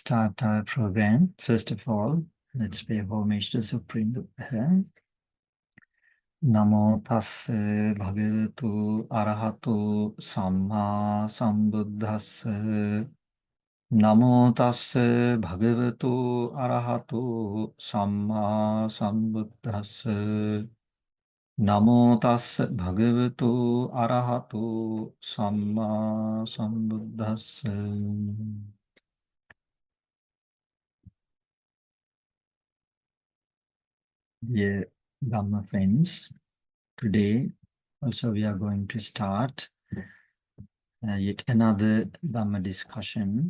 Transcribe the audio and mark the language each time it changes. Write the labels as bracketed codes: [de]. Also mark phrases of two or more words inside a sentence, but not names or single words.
[en] start our program. First of all, let's pay homage to Supreme Buddha. [pi] Namo tassa bhagavatu arahato samma sambuddhassa. Namo tassa bhagavatu arahato samma sambuddhassa. Namo tassa bhagavatu arahato samma sambuddhassa. [en] Dear Dhamma friends, today also we are going to start yet another Dhamma discussion.